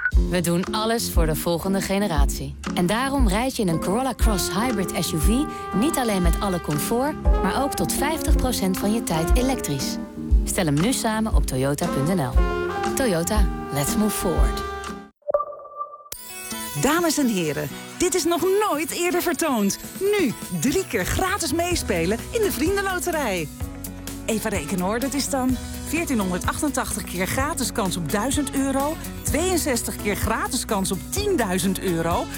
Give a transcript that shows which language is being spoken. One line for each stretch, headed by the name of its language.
Dutch: We doen alles voor de volgende generatie. En daarom rijd je in een Corolla Cross Hybrid SUV niet alleen met alle comfort, maar ook tot 50% van je tijd elektrisch. Stel hem nu samen op toyota.nl.
English: Toyota, let's move forward.
Dutch: Dames en heren, dit is nog nooit eerder vertoond. Nu 3 keer gratis meespelen in de VriendenLoterij. Even rekenen hoor, dat is dan 1488 keer gratis kans op 1000 euro... 62 keer gratis kans op 10.000 euro...